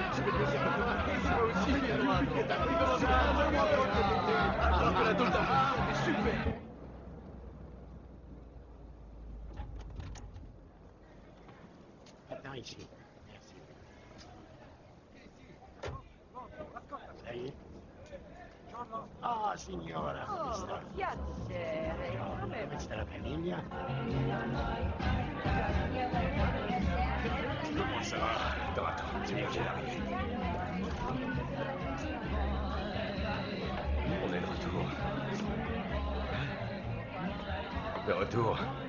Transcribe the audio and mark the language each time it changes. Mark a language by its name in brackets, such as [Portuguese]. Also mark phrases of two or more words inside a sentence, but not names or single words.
[French] Ça fait plaisir. Moi aussi, super. Attends ici. Merci. Ça y est. [Italian] Ah, signora. Oh, piacere. Come va? Questa è la famiglia. [French] Comment ça va? Attends, c'est bien, j'arrive. On est de retour. De retour.